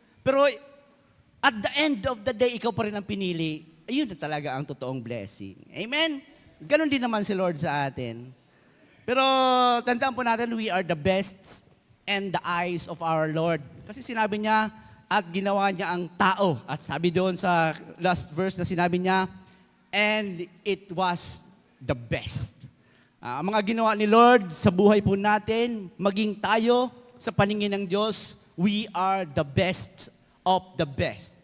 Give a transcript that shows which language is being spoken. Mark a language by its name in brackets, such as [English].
[Filipino] Pero [English] at the end of the day, [Filipino] ikaw pa rin ang pinili, ayun na talaga ang totoong blessing. Amen? Ganon din naman si Lord sa atin. Pero tandaan po natin, [English] we are the best and the eyes of our Lord. [Filipino] Kasi sinabi niya, at ginawa niya ang tao. At sabi doon sa last verse na sinabi niya, [English] and it was the best. [Filipino] Ang mga ginawa ni Lord sa buhay po natin, maging tayo sa paningin ng Diyos, [English] we are the best [Filipino] of the best.